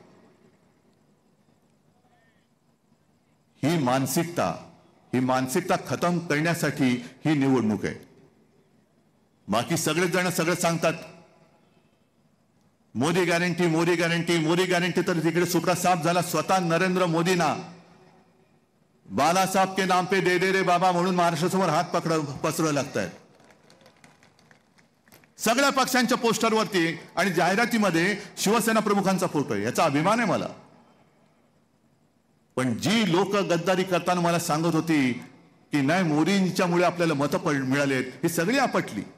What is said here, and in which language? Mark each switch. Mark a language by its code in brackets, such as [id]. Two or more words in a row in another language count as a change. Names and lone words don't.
[mr] ही मानसिकता खतम करण्यासाठी ही निवडणूक आहे. बाकी सगळेच जण सगळं सांगतात, मोदी गॅरंटी मोदी गॅरंटी मोदी गॅरंटी. तर तिकडे सुपरा साफ झाला. स्वतः नरेंद्र मोदींना [hi] बाला साहब के नाम पे दे दे रे बाबा [mr] म्हणून महाराष्ट्रासमोर हात पसरावे लागतायत. सगळ्या पक्षांच्या पोस्टरवरती आणि जाहिरातीमध्ये शिवसेना प्रमुखांचा फोटो आहे. याचा अभिमान आहे मला. पण जी लोक गद्दारी करताना मला सांगत होती की नाही मोदींच्यामुळे आपल्याला मतं मिळालेत, ही सगळी आपटली.